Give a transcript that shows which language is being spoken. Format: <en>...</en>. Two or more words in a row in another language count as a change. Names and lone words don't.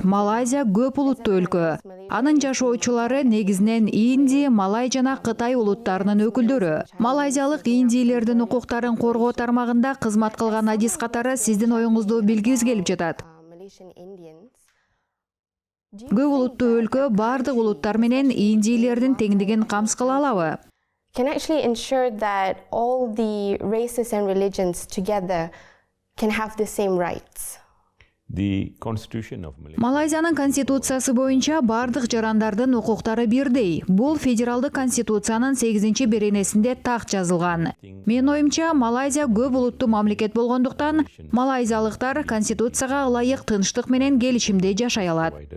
<ky>Малайзия көп улуттуу өлкө. Анын жашоочулары негизинен Инди, Малай жана Кытай улуттарынын өкүлдөрү. Малайзиялык индийлердин укуктарын коргоо тармагында кызмат кылган адис катары сиздин оюңузду билгибиз келип жатат. Көп улуттуу өлкө бардык улуттар менен индийлердин теңдигин камсыз кыла алабы?</ky> <en>Can actually ensure that all the races and religions together can have the same rights.</en> <ky>Малайзиянын конституциясы боюнча бардык жарандардын укуктары бирдей. Бул федералдык конституциянын 8-беренесинде так жазылган. Мен оюмча, Малайзия көп улуттуу мамлекет болгондуктан, малайзиялыктар конституцияга ылайык тынчтык менен келишимде жашай алат.</ky>